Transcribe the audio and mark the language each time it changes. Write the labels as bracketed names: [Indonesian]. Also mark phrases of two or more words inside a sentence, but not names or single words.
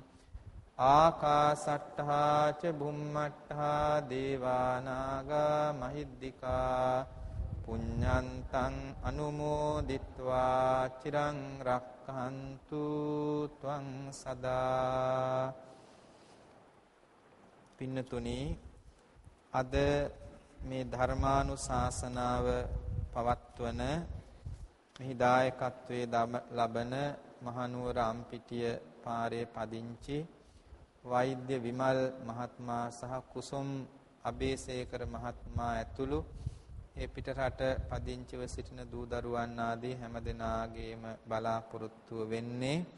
[Pali] ආකාසට්ඨා ච බුම්මට්ඨා දේවානාගා මහිද්దికා පුඤ්ඤන්තං අනුමෝදිත්වා චිරං රක්ඛන්තු ත්වං සදා. [Sinhala] පින්නතුනි, අද මේ ධර්මානුශාසනාව පවත්වන මෙහි දායකත්වයේ ලබන මහනුවර අම්පිටිය පාරේ පදිංචි වෛද්‍ය විමල් මහත්මයා සහ කුසුම් අබේසේකර මහත්මයා ඇතුළු ඒ පිටරට පදිංචිව සිටින දූ දරුවන් ආදී හැමදෙනාගේම බලාපොරොත්තුව වෙන්නේ